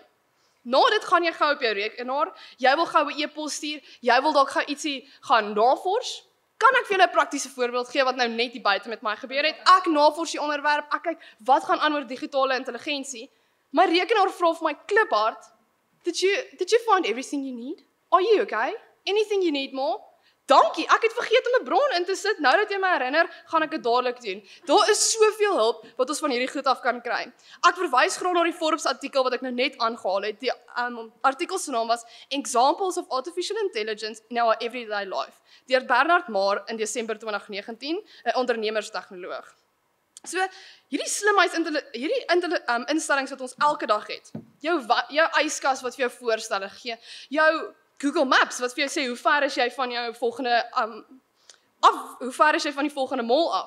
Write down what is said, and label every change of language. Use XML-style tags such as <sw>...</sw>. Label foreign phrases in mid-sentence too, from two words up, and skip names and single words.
<af>Na dit gaan jy gou op jou rekenaar, jy wil gou 'n e-pos stuur, jy wil dalk gou ietsie gaan navors. Kan ek vir julle 'n praktiese voorbeeld gee wat nou net hier buite met my gebeur het? Ek navors die onderwerp, ek kyk wat gaan aan oor digitale intelligensie. My rekenaar vra vir my kliphard,</af> <en>did you find everything you need? Are you okay? Anything you need more?</en> <af>Dankie, ek het vergeet om 'n bron in te sit. Nou dat jy my herinner, gaan ek dit dadelik doen. Daar is soveel hulp wat ons van hierdie goed af kan kry. Ek verwys graag na die Forbes artikel wat ek nou net aangehaal het. Die artikel se naam was Examples of Artificial Intelligence in Our Everyday Life, deur Bernard Maar in Desember 2019, 'n ondernemerstegnoloog. So, hierdie instellings wat ons elke dag het. Jou yskas wat vir jou voorstelle gee, jou Google Maps wat vir jou sê hoe ver is jy van jou volgende hoe ver is jy van die volgende mall af.</af>